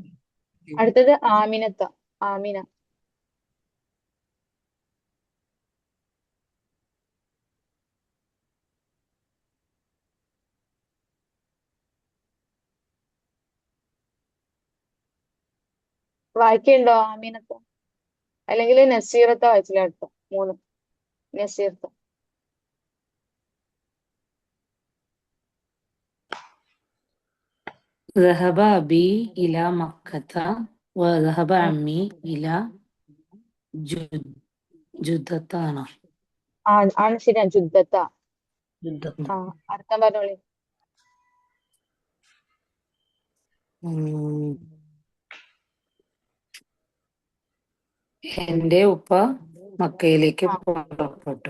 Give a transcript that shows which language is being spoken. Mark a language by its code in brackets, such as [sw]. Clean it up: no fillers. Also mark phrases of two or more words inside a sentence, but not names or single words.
[ml] അടുത്തത് ആമിനത്ത. ആമിന. വായിക്കുണ്ടോ ആമീനത്ത? അല്ലെങ്കിൽ നസീറത്ത വായിച്ചില്ല. അടുത്ത 3 നസീറത്ത. [ar] ذهب أبي إلى مكة وذهب عمي إلى جدة. [ml] ആണ് ശരിയാ, ജുദ്ദത്ത. അർത്ഥം പറഞ്ഞോളി. എന്റെ ഉപ്പ മക്കയിലേക്ക് പുറപ്പെട്ടു.